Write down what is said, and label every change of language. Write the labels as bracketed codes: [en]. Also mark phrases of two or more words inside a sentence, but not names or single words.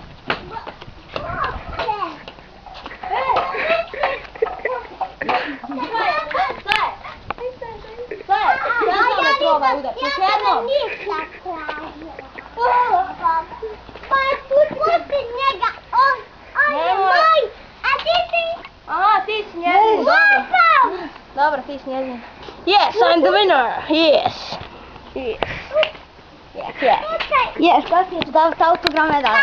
[hr] Pusti njega, on je moj, a ti si... Aha, ti si njezin, dobro. Dobro, ti si njezin. [en] Yes, I'm the winner, yes. Yes. Yes, yes. Yes, [hr] kako ti je da autograme dala?